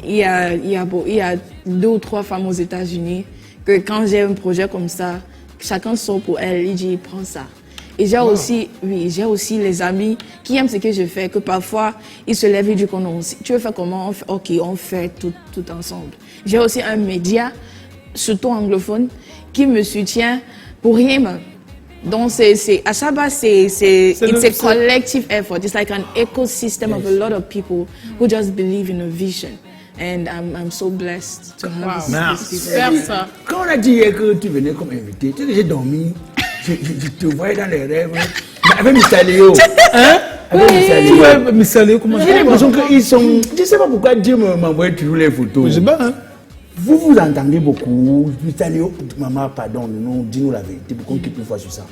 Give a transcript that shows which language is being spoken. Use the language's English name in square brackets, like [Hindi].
[French] Il y a 2 ou 3 femmes aux États-Unis que quand j'ai un projet comme ça, chacun sort pour elle, il dit prends ça. Et j'ai aussi les amis qui aiment ce que je fais, que parfois ils se lèvent et disent tu veux faire comment? Ok, on fait tout ensemble. J'ai aussi un média, surtout anglophone, qui me soutient pour rien même. [English] Donc Asaba, it's a collective effort. It's like an ecosystem of a lot of people who just believe in a vision. And I'm so blessed to have this people. [French] Ça. Quand on a dit hier que tu venais comme invité, tu sais que j'ai dormi, je te voyais dans les rêves. Avec Missaléo. Hein? Avec Missaléo, comment j'ai l'impression qu'ils sont. Je ne sais pas pourquoi Dieu m'envoie toujours les photos. Je sais pas, hein? Vous entendez beaucoup. Missaléo, maman, pardon, dis-nous la vérité. Pourquoi on quitte une fois sur ça?